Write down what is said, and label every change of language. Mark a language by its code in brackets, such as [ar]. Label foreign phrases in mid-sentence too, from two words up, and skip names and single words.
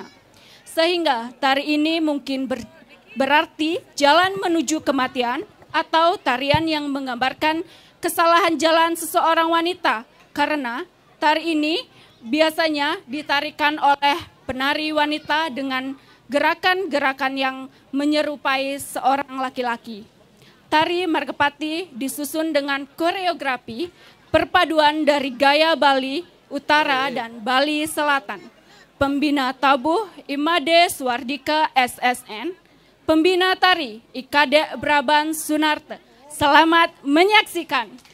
[id] Sehingga tari ini mungkin berarti jalan menuju kematian, atau tarian yang menggambarkan kesalahan jalan seseorang wanita, karena tari ini biasanya ditarikan oleh penari wanita dengan gerakan-gerakan yang menyerupai seorang laki-laki. Tari Margapati disusun dengan koreografi perpaduan dari gaya Bali Utara dan Bali Selatan. Pembina tabuh Imade Swardika SSN, pembina tari Ikade Braban Sunarte. Selamat menyaksikan.